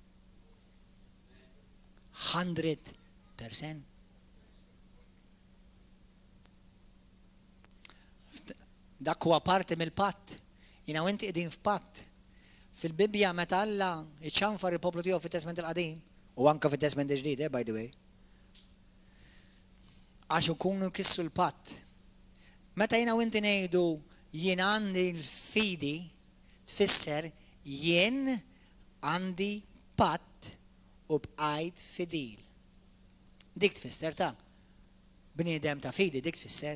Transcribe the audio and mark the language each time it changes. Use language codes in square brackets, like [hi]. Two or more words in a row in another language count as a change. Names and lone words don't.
[mt] 100%. Dak huwa parti mill-patt. Jiena u inti qegħdin f'patt. Fil-Bibja meta Alla iċċanfar il-poplu tiegħu fit-Testament il-Qadim u anke fit-Testament il-Ġdid, [en] by the way. [mt] Għax ikunu kissu l-patt. Meta jiena u inti ngħidu jien għandi l-fidi tfisser jien għandi patt u bqajt fidil. Dik tfisser ta' bniedem ta' fidi, dik tfisser.